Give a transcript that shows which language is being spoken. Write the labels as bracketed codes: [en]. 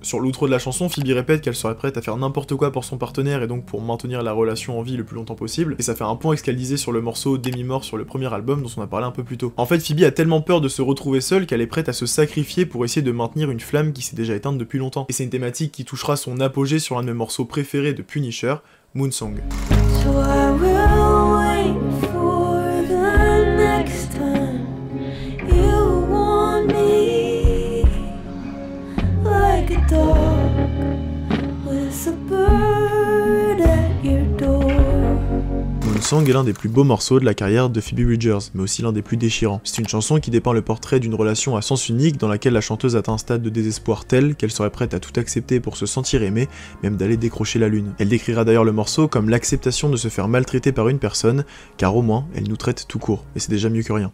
[fr] Sur l'outro de la chanson, Phoebe répète qu'elle serait prête à faire n'importe quoi pour son partenaire et donc pour maintenir la relation en vie le plus longtemps possible, et ça fait un point avec ce qu'elle disait sur le morceau Demi-mort sur le premier album dont on a parlé un peu plus tôt. En fait, Phoebe a tellement peur de se retrouver seule qu'elle est prête à se sacrifier pour essayer de maintenir une flamme qui s'est déjà éteinte depuis longtemps. Et c'est une thématique qui touchera son apogée sur l'un de mes morceaux préférés de Punisher, Moonsong. [en] So I will wait for the next time you want me like a dog with a bird at your door. [fr] Moonsong est l'un des plus beaux morceaux de la carrière de Phoebe Bridgers, mais aussi l'un des plus déchirants. C'est une chanson qui dépeint le portrait d'une relation à sens unique dans laquelle la chanteuse atteint un stade de désespoir tel qu'elle serait prête à tout accepter pour se sentir aimée, même d'aller décrocher la lune. Elle décrira d'ailleurs le morceau comme l'acceptation de se faire maltraiter par une personne, car au moins, elle nous traite tout court, et c'est déjà mieux que rien.